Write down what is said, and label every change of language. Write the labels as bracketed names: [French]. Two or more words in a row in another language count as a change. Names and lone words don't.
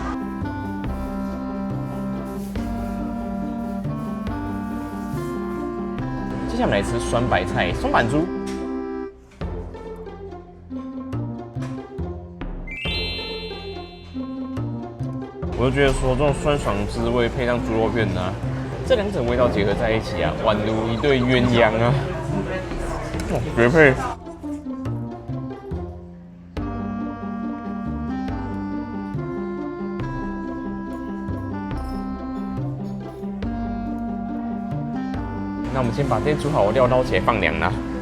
[Chinese] 接下來我們來吃酸白菜松阪豬。我就覺得說，這種酸爽的滋味配上豬肉片啊，這2者味道結合在一起啊，宛如一對鴛鴦啊！絕配。那我們先把这些煮好的料撈起來放涼啦。